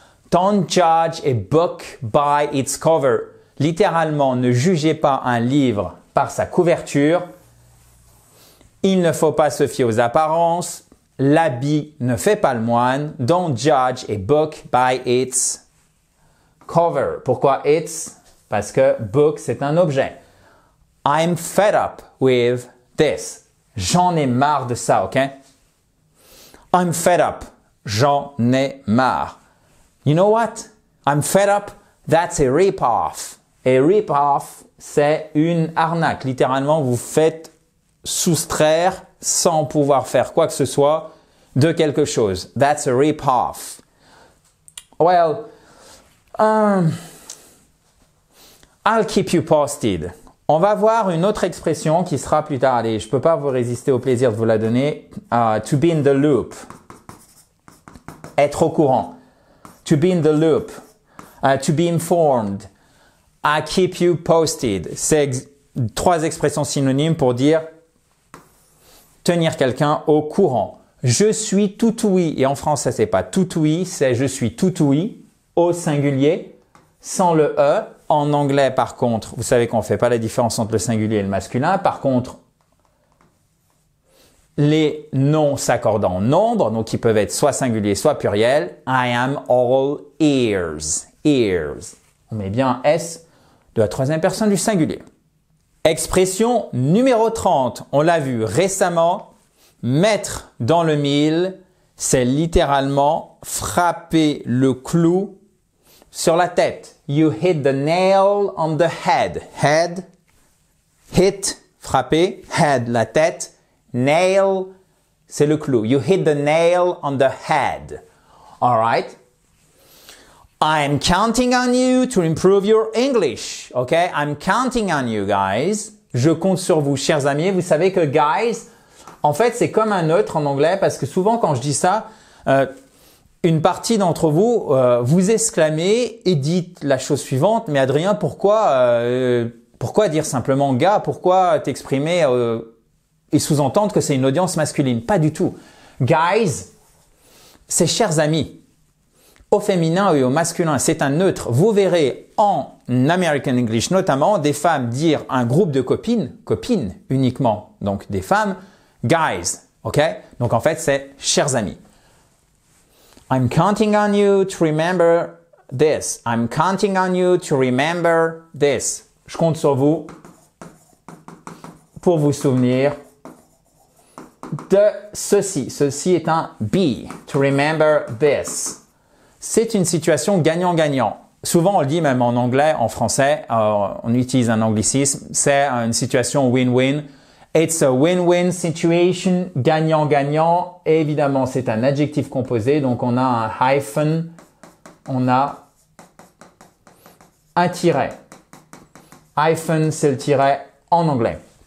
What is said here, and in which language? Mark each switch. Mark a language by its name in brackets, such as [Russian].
[English] Don't judge a book by its cover. [French] Littéralement, ne jugez pas un livre par sa couverture. Il ne faut pas se fier aux apparences. L'habit ne fait pas le moine. [English] Don't judge a book by its cover. [French] Pourquoi its? Parce que book, c'est un objet. [English] I'm fed up with this. [French] J'en ai marre de ça, ok? [English] I'm fed up. [French] J'en ai marre. [English] You know what? I'm fed up. That's a rip-off. [French] A rip-off, c'est une arnaque. Littéralement, vous faites soustraire sans pouvoir faire quoi que ce soit de quelque chose. [English] That's a rip-off. Well, I'll keep you posted. [French] On va voir une autre expression qui sera plus tard. Allez, je ne peux pas vous résister au plaisir de vous la donner. [English] To be in the loop. [French] Être au courant. [English] To be in the loop. To be informed. I keep you posted. [French] C'est trois expressions synonymes pour dire tenir quelqu'un au courant. Je suis tout ouïe. Et en français, c'est pas tout ouïe, c'est je suis tout ouïe au singulier sans le E. En anglais, par contre, vous savez qu'on ne fait pas la différence entre le singulier et le masculin. Par contre, les noms s'accordent en nombre, donc ils peuvent être soit singuliers, soit pluriels. [English] I am all ears. Ears. [French] On met bien un S de la troisième personne du singulier. Expression numéro 30. On l'a vu récemment. Mettre dans le mille, c'est littéralement frapper le clou sur la tête. [English] You hit the nail on the head. Head, hit, frapper, head, la tête. Nail, [French] c'est le clou. [English] You hit the nail on the head. All right? I'm counting on you to improve your English. Okay? I'm counting on you, guys. [French] Je compte sur vous, chers amis. Vous savez que guys, en fait, c'est comme un neutre en anglais parce que souvent, quand je dis ça, une partie d'entre vous, vous exclamez et dites la chose suivante. Mais Adrien, pourquoi dire simplement gars? Pourquoi t'exprimer et sous-entendre que c'est une audience masculine? Pas du tout. Guys, c'est chers amis. Au féminin et au masculin, c'est un neutre. Vous verrez en American English notamment des femmes dire un groupe de copines uniquement, donc des femmes, guys, ok? Donc en fait, c'est chers amis. [English] I'm counting on you to remember this. I'm counting on you to remember this. [French] Je compte sur vous pour vous souvenir de ceci. Ceci est un be. [English] To remember this. [French] C'est une situation gagnant-gagnant. Souvent, on le dit même en anglais, en français, on utilise un anglicisme. C'est une situation win-win. [English] It's a win-win situation, gagnant-gagnant. [French] Et évidemment, c'est un adjectif composé. Donc, on a un hyphen, on a un tiret. Hyphen, c'est le tiret en anglais.